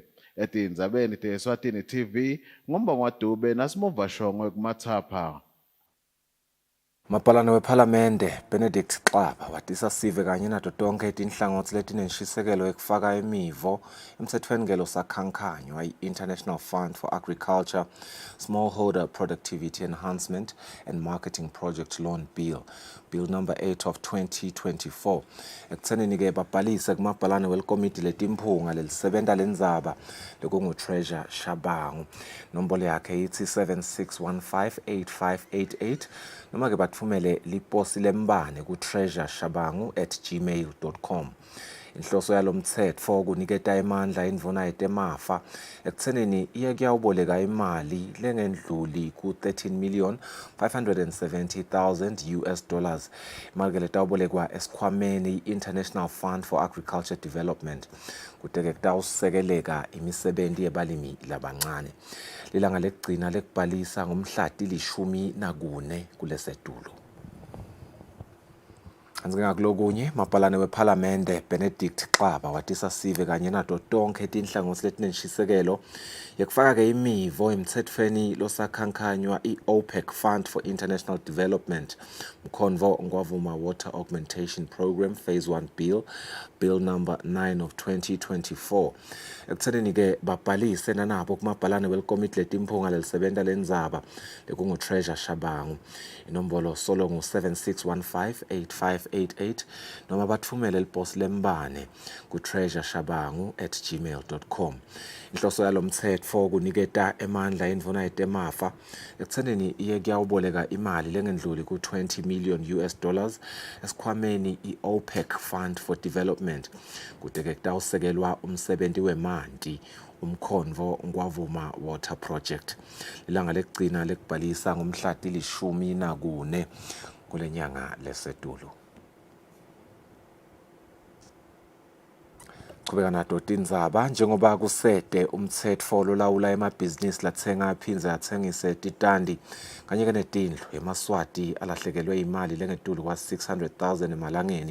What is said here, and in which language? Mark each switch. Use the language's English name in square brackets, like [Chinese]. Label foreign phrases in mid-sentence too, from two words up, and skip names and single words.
[Swati] Etindzabeni te-Eswatini TV ngumbongwa Dube nasimova Shongwe kumathapha. Mapalane wePhalamende Benedict Xaba watisa sive kanye nato tonke tinhlangothi letinenshisekelo ekufaka imivo emthethweni ngelo sakhankanywa i-International Fund for Agriculture, Smallholder Productivity Enhancement and Marketing Project Loan Bill, Bill number 8 of 2024. Ekuthenini-ke babhalise kumabhalane welikomiti letimphunga lelisebenta lendzaba lekungu-Treasure Shabangu. Nombolo yakhe yithi 76158588 noma ke batfumele liposi lembane ku-treasureshabangu@gmail.com. Inhloso yalomthetho kuniketa emandla indvuna yetemafa ekuthenini iye kuyawuboleka imali lengendluli ku$13,570,000 [English] US dollars. [Swati] Imali ke letawubolekwa esikhwameni International Fund for Agriculture Development kuteke kutawusekeleka imisebenzi yebalimi labancane. Lilanga lekugcina lekubhalisa ngomhlati 14 kulesetulo. Anzingakulokunye mapalane wePhalamende Benedict Xaba watisa sive kanye nato tonke tinhlangothi letinenshisekelo yekufaka-ke imivo emthethweni losakhankanywa i-OPEC Fund for International Development mkhonvo ngwavuma Water Augmentation Program Phase 1 Bill, Bill number 9 of 2024. Ekuthenini-ke babhalise nanabo kumabhalane welikomiti letimphunga lelisebenta lendzaba lekungu-Treasure Shabangu. Inombolo solo ngu-76158588 0588 noma bathumele liposi lembane ku-treasureshabangu@gmail.com. Inhloso yalomthetho ukuniketa emandla indvuna yetemafa ekuthenini iye kuyawuboleka imali lengendluli ku-20 million [English] US dollars [Swati] esikhwameni i-OPEC Fund for Development kute-ke kutawusekelwa umsebenti wemanti umkhonvo ngwavuma water project. Ilanga lekugcina lekubhalisa ngomhla ti-14 kule nyanga lesetulu. Qhubeka nato tindzaba njengoba kusete umtsetfo lolawula emabhizinisi latsenga aphindze atsengise titandi kanye netindlu emaswati alahlekelwe imali lengetulu kwa 600,000 emalangeni.